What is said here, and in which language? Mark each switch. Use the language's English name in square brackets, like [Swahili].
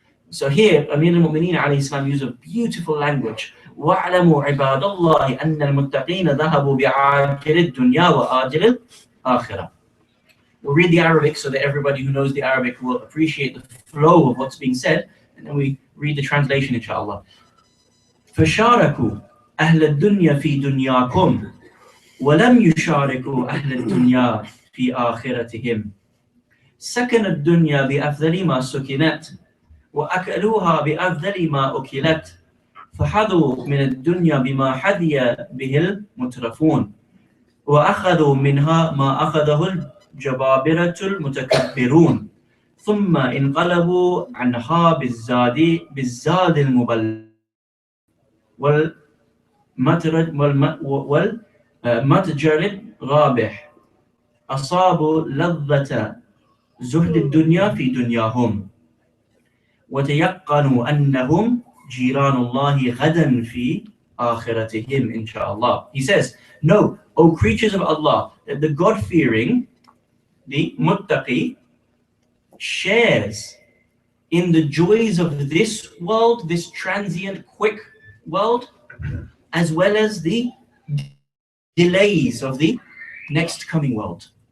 [English] So here, Amir al-Mu'mineen alayhi salam used a beautiful language. [Arabic] وَاعْلَمُوا عِبَادَ اللَّهِ أَنَّ الْمُتَّقِينَ ذَهَبُوا بِعَاجِلِ الدُّنْيَا وَآجِلِ الْآخِرَةِ. [English] We'll read the Arabic so that everybody who knows the Arabic will appreciate the flow of what's being said, and then we read the translation, inshallah. [Arabic] فَشَارَكُوا أَهْلَ الدُّنْيَا فِي دُنْيَاكُمْ وَلَمْ يُشَارِكُوا أَهْلَ الدُّنْيَا فِي آخِرَتِهِمْ سَكَنَ الدُّنْيَا بِأَفْضَلِ مَا سُكِنَتْ وأكلوها بأفضل ما أكلت فحظوا من الدنيا بما حظي به المترفون وأخذوا منها ما أخذه الجبابرة المتكبرون ثم انقلبوا عنها بالزاد المبلغ والمتجر الرابح أصابوا لذة زهد الدنيا في دنياهم وَتَيَقَّنُوا أَنَّهُمْ جِيرَانُ اللَّهِ غَدًا فِي آخِرَتِهِمْ inshallah. [English] He says, know, O creatures of Allah, that the God-fearing, the muttaqi, shares in the joys of this world, this transient, quick world, as well as the delays of the next coming world.